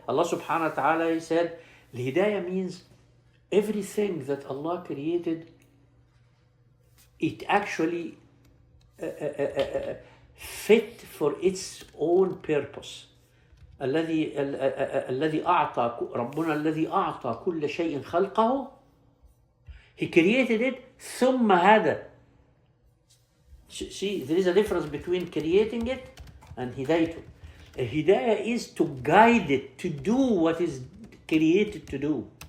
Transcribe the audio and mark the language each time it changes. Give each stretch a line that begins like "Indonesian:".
English: Allah subhanahu wa ta'ala said الهداية means everything that Allah created, it actually fit for its own purpose.
Arabic: الذي أعطى ربنا الذي أعطى كل شيء خلقه.
English: He created it
Arabic: ثم هدى.
English: See, there is a difference between creating it and hidayah. Hidayah is to guide it to do what is created to do.